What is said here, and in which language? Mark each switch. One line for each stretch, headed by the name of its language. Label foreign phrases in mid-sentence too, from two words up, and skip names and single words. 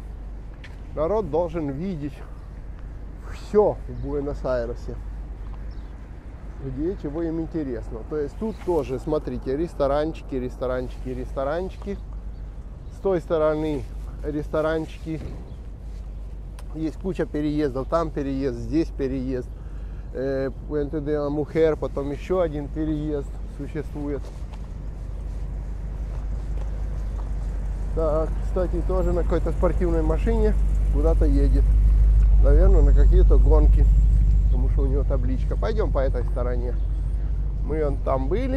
Russian: Народ должен видеть все в Буэнос-Айресе, где чего им интересно. То есть тут тоже, смотрите, ресторанчики, ресторанчики, ресторанчики. С той стороны ресторанчики. Есть куча переездов. Там переезд, здесь переезд. Puente de la Mujer, потом еще один переезд существует. Так, кстати, тоже на какой-то спортивной машине куда-то едет. Наверное, на какие-то гонки, потому что у него табличка. Пойдем по этой стороне. Мы там были.